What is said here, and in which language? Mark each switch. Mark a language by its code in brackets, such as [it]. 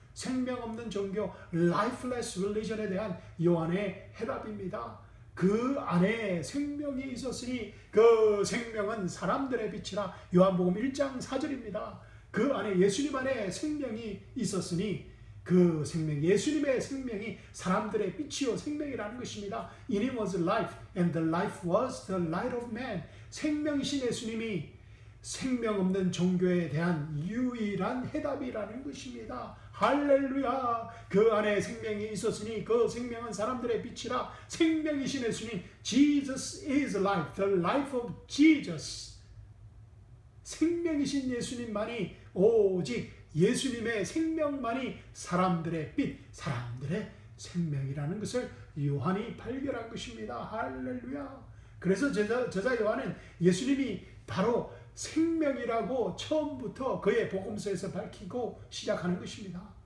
[ko] 생명 없는 종교, [en] lifeless religion [ko] 에 대한 요한의 해답입니다. 그 안에 생명이 있었으니 그 생명은 사람들의 빛이라. 요한복음 1장 4절입니다. 그 안에 예수님 안에 생명이 있었으니 그 생명, 예수님의 생명이 사람들의 빛이요 생명이라는 것입니다. [en] In him was life and the life was the light of man. [ko] 생명이신 예수님이 생명 없는 종교에 대한 유일한 해답이라는 것입니다. 할렐루야. 그 안에 생명이 있었으니 그 생명은 사람들의 빛이라. 생명이신 예수님, [en] Jesus is life, the life of Jesus. [ko] 생명이신 예수님만이, 오직 예수님의 생명만이 사람들의 빛, 사람들의 생명이라는 것을 요한이 발견한 것입니다. 할렐루야. 그래서 저자 요한은 예수님이 바로 생명이라고 처음부터 그의 복음서에서 밝히고 시작하는 것입니다.